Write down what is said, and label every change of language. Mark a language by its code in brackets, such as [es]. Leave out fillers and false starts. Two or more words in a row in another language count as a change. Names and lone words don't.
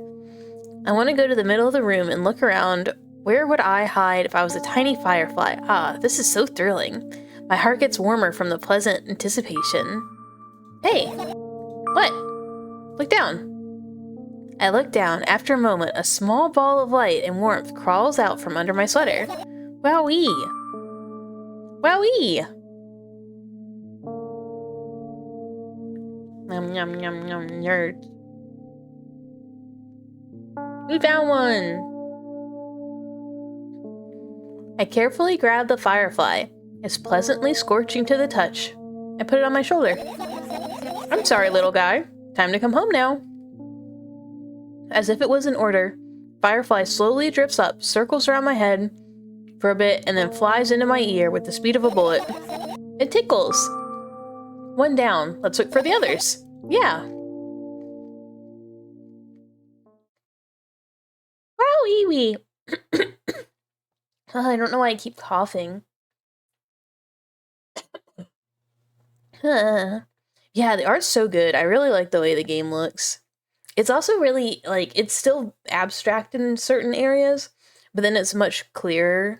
[en] I want to go to the middle of the room and look around. Where would I hide if I was a tiny firefly? Ah, this is so thrilling. My heart gets warmer from the pleasant anticipation. Hey! What? Look down. I look down. After a moment, a small ball of light and warmth crawls out from under my sweater. Wowee! Wowee! Yum yum yum yum, nerd. We found one! I carefully grab the firefly. It's pleasantly scorching to the touch. I put it on my shoulder. I'm sorry, little guy. Time to come home now. As if it was an order, Firefly slowly drifts up, circles around my head for a bit, and then flies into my ear with the speed of a bullet. It tickles. One down. Let's look for the others. Yeah. Wow-wee-wee. I don't know why I keep coughing. Yeah, the art's so good. I really like the way the game looks. It's also really, it's still abstract in certain areas, but then it's much clearer.